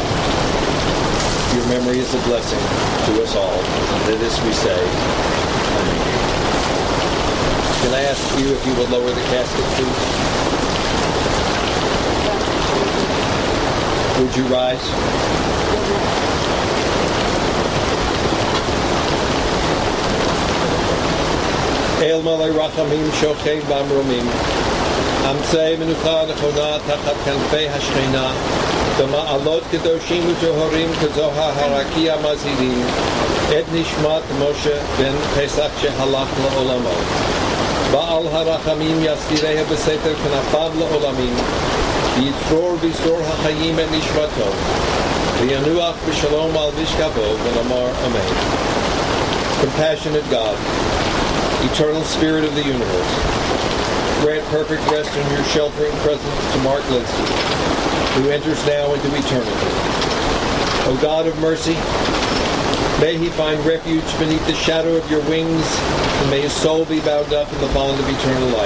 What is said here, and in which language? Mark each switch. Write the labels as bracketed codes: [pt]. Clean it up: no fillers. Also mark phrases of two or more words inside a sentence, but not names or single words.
[en] Your memory is a blessing to us all. And to this we say, Amen. Can I ask you if you would lower the casket, please? Would you rise? [he] אל מלא רחמים שוכן במרומים המצא מנוחה נכונה תחת כנפי השכינה במעלות קדושים וטהורים כזוהר הרקיע מזהירים את נשמת משה בן פסח שהלך לעולמו בעל הרחמים יסתירהו בסתר כנפיו לעולמים יצרור בצרור החיים את נשמתו וינוח בשלום על משכבו ונאמר אמן. [en] Compassionate God, Eternal Spirit of the universe, grant perfect rest in your sheltering presence to Mark Lensky, who enters now into eternity. O God of mercy, may he find refuge beneath the shadow of your wings, and may his soul be bound up in the bond of eternal life.